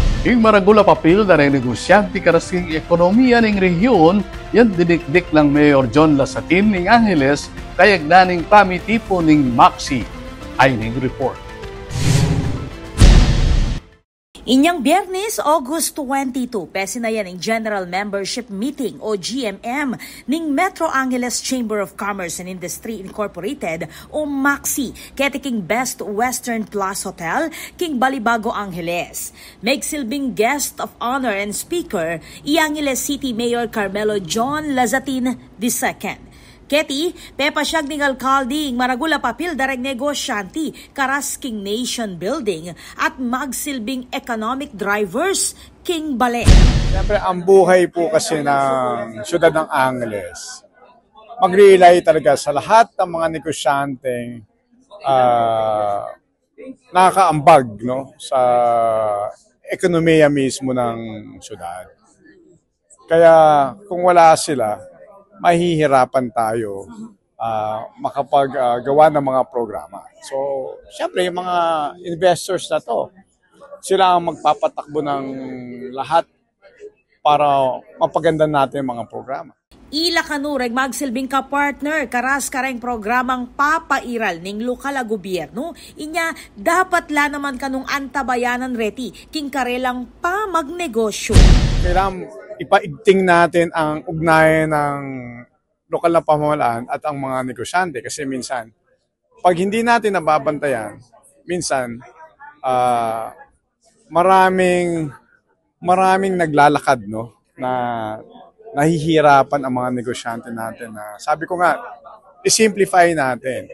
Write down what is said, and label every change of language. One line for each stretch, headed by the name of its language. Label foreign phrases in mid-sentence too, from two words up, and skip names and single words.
Pampanga: King maragula papel na negosyante karasing ekonomiya ng rehiyon, yan didikdik ng Mayor John Lasatin ng Angeles, kayag naning pamitipo ng Maxi. Ay ning report. Inyang Biyernes, August 22, pesinayan ang
English: General Membership Meeting
Pampanga: o GMM ng Metro Angeles Chamber of Commerce and Industry Incorporated o MAXI, ketiking Best Western Plus Hotel, King Balibago, Angeles. Magsilbing
English: guest of honor and speaker,
Pampanga: Angeles City Mayor Carmelo John Lazatin II. Keti, pepasyag ng alkalde, maragula papil dareng negosyante, karasking
English: nation building
Pampanga: at magsilbing
English: economic drivers,
Pampanga: King Bale.
Filipino: Siyempre, ang buhay po kasi ng siyudad ng Angeles, mag-rely talaga sa lahat ng mga negosyanteng nakakaambag, no, sa ekonomiya mismo ng siyudad. Kaya kung wala sila, mahihirapan tayo makapaggawa ng mga programa. So, syempre, yung mga investors na to, sila ang magpapatakbo ng lahat para mapaganda natin yung mga programa.
Pampanga: Ila kanureg magsilbing ka-partner karas kareng programang papairal ning lokal a gobyerno, inya dapat la naman kanong antabayanan reti king karelang pa magnegosyo.
Filipino: Kailangan ipaigting natin ang ugnayan ng lokal na pamahalaan at ang mga negosyante kasi minsan, pag hindi natin nababantayan, minsan maraming naglalakad, no, na nahihirapan ang mga negosyante natin na sabi ko nga, i-simplify natin.